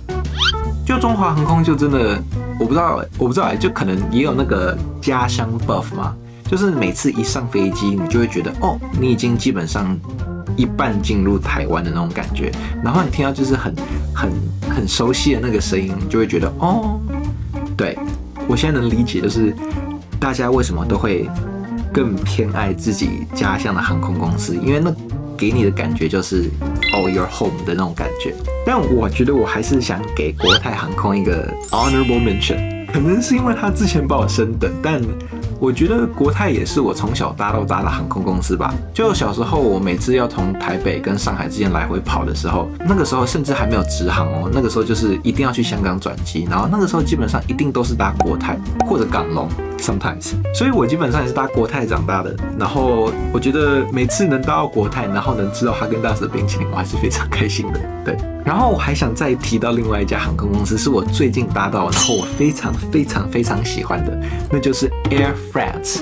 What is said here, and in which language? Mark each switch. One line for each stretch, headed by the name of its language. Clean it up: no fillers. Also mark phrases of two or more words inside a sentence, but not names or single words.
Chinese: 就中華航空就真的，我不知道，就可能也有那個家鄉 buff 嘛，就是每次一上飛機，你就會覺得你已經基本上一半進入台灣的那種感覺，然後你聽到就是很熟悉的那個聲音，你就會覺得對，我現在能理解，就是大家為什麼都會更偏愛自己家鄉的航空公司，因為那給你的感覺就是
English: your home
Chinese: 的那種感覺。但我覺得我還是想給國泰航空一個
English: honorable mention，
Chinese: 可能是因為他之前把我升等，但我覺得國泰也是我從小搭到大的航空公司吧。就小時候，我每次要從台北跟上海之間來回跑的時候，那個時候甚至還沒有直航哦，那個時候就是一定要去香港轉機，然後那個時候基本上一定都是搭國泰或者港龍 sometimes，所以我基本上也是搭國泰長大的。然後我覺得每次能搭到國泰，然後能吃到哈根達斯的冰淇淋，我還是非常開心的。對，然後我還想再提到另外一家航空公司，是我最近搭到，然後我非常喜歡的，那就是 Air France。